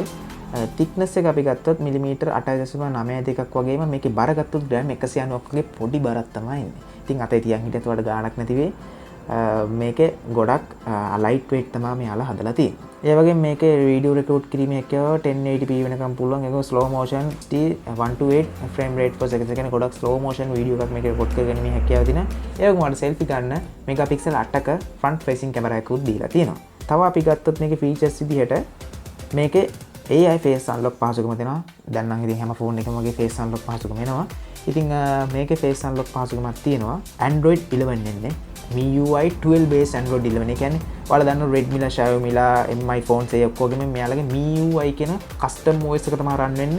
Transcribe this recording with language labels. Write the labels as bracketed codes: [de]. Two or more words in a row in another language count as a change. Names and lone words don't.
[si] thickness එක අපි ගත්තොත් මිලිමීටර 8.9 වගේම මේකේ බර ගත්තොත් ග්‍රෑම් 190ක් වගේ පොඩි බරක් තමයි ඉන්නේ. ඉතින් අතේ තියන් හිටියත් වඩා ගාණක් නැති වෙයි. මේකේ ගොඩක් [en] light weight [si] තමයි මෙයාලා හදලා තියෙන්නේ. ඒ වගේම මේකේ [en] video record [si] කිරීමේ හැකියාව 1080p වෙනකම් පුළුවන්. ඒක [en] slow motion 128 frame rate per second [si] කියන ගොඩක් [en] slow motion [si] වීඩියෝ එකක් මේකේ රෙකෝඩ් කරගැනීමේ හැකියාව තියෙනවා. ඒ වගේම ඔයාලට selfie ගන්න මෙගාපික්සල් 8ක [en] front facing camera [si] එකකුත් දීලා තියෙනවා. තව අපි ගත්තොත් මේකේ features විදිහට මේකේ [en] AI face unlock [si] පහසුකම තියෙනවා. දැන් නම් ඉතින් හැම ෆෝන් එකකම වගේ [en] face unlock [si] පහසුකම එනවා. ඉතින් මේකේ [en] face unlock [si] පහසුකමක් තියෙනවා. Android 11 එන්නේ. MIUI 12 based Android 11. ඒ කියන්නේ ඔයාලා දන්න Redmi ලා Xiaomi ලා Mi phones ඒ ඔක්කොගෙම මෙයාලගේ MIUI කියන [en] custom OS [si] එක තමයි run වෙන්නේ.